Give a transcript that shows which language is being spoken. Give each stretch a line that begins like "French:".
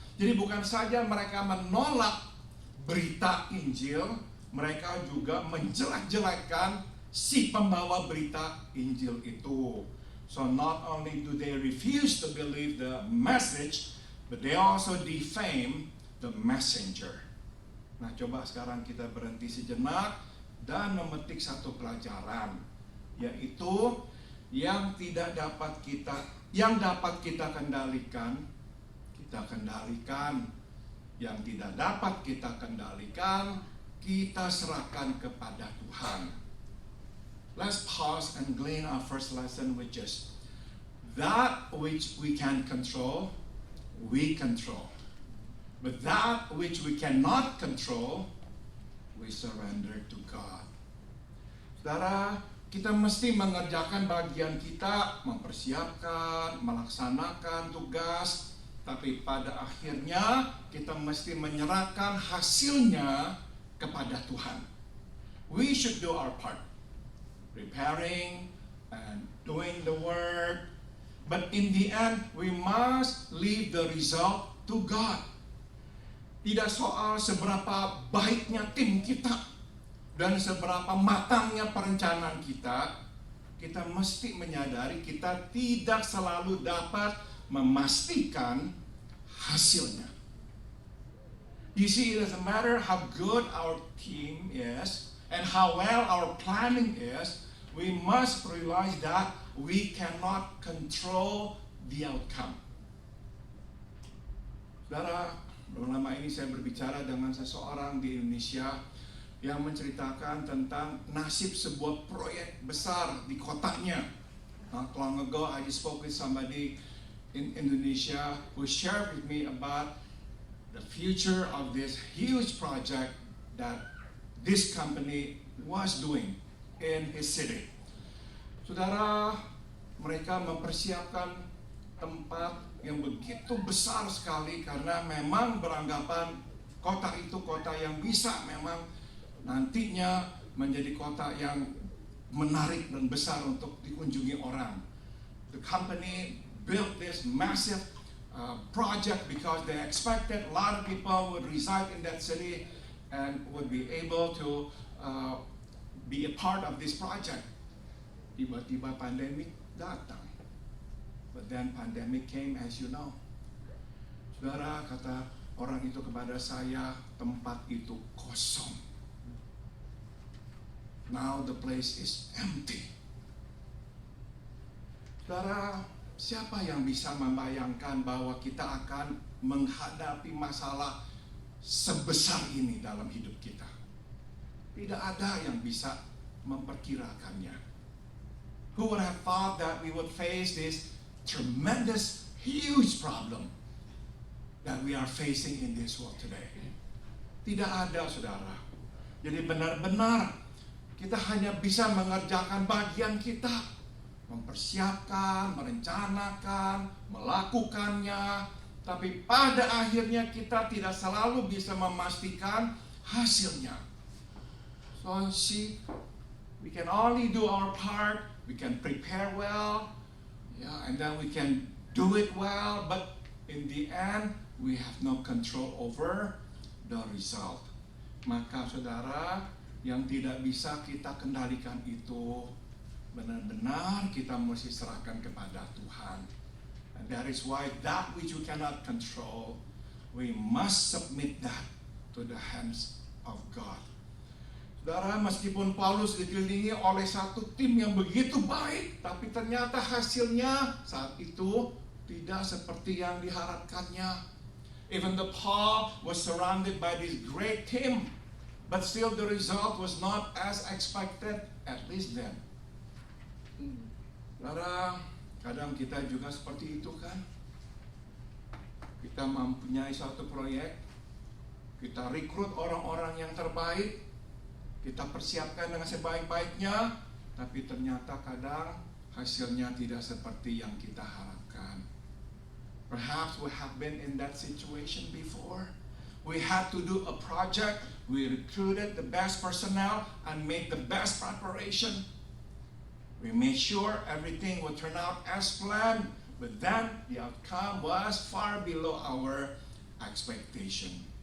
Indonesian: Jadi bukan saja mereka menolak berita Injil, mereka juga menjelek-jelekkan si pembawa berita Injil itu.
English: So not only do they refuse to believe the message, but they also defame the messenger.
Indonesian: Nah, coba sekarang kita berhenti sejenak dan memetik satu pelajaran, yaitu yang dapat kita kendalikan, kita kendalikan. Yang tidak dapat kita kendalikan, kita serahkan kepada Tuhan.
English: Let's pause and glean our first lesson, which is that which we can control, we control. But that which we cannot control, we surrender to God.
Indonesian: Saudara, kita mesti mengerjakan bagian kita, mempersiapkan, melaksanakan tugas, tapi pada akhirnya kita mesti menyerahkan hasilnya kepada Tuhan.
English: We should do our part, preparing and doing the work, but in the end we must leave the result to God.
Indonesian: Tidak soal seberapa baiknya tim kita dan seberapa matangnya perencanaan kita, kita mesti menyadari kita tidak selalu dapat memastikan hasilnya.
English: You see, it doesn't matter how good our team is and how well our planning is, we must realize that we cannot control the outcome.
Indonesian: Saudara, belum lama ini saya berbicara dengan seseorang di Indonesia yang menceritakan tentang nasib sebuah proyek besar di kotanya.
English: Not long ago, I just spoke with somebody in Indonesia who shared with me about the future of this huge project that this company was doing in his city.
Indonesian: Saudara, mereka mempersiapkan tempat yang begitu besar sekali karena memang beranggapan kota itu kota yang bisa memang nantinya menjadi kota yang menarik dan besar untuk dikunjungi orang.
English: The company built this massive project because they expected a lot of people would reside in that city and would be able to be a part of this project.
Indonesian: Tiba-tiba pandemic datang.
English: But then pandemic came, as you know.
Indonesian: Saudara, kata orang itu kepada saya, tempat itu kosong.
English: Now the place is empty.
Indonesian: Saudara, siapa yang bisa membayangkan bahwa kita akan menghadapi masalah sebesar ini dalam hidup kita? Tidak ada yang bisa memperkirakannya.
English: Who would have thought that we would face this tremendous, huge problem that we are facing in this world today?
Indonesian: Tidak ada, saudara. Jadi benar-benar kita hanya bisa mengerjakan bagian kita, mempersiapkan, merencanakan, melakukannya, tapi pada akhirnya kita tidak selalu bisa memastikan hasilnya.
English: So see, we can only do our part, we can prepare well, and then we can do it well, but in the end, we have no control over the result.
Indonesian: Maka saudara, yang tidak bisa kita kendalikan itu, benar-benar kita mesti serahkan kepada Tuhan.
English: And that is why that which we cannot control, we must submit that to the hands of God.
Indonesian: Saudara, meskipun Paulus dikelilingi oleh satu tim yang begitu baik, tapi ternyata hasilnya saat itu tidak seperti yang diharapkannya.
English: Even though Paul was surrounded by this great team, but still the result was not as expected, at least then.
Indonesian: Saudara, kadang kita juga seperti itu kan. Kita mempunyai suatu proyek, kita rekrut orang-orang yang terbaik, kita persiapkan dengan sebaik-baiknya, tapi ternyata kadang hasilnya tidak seperti yang kita harapkan.
English: Perhaps we have been in that situation before. We had to do a project, we recruited the best personnel and made the best preparation. We made sure everything would turn out as planned, but then the outcome was far below our expectation.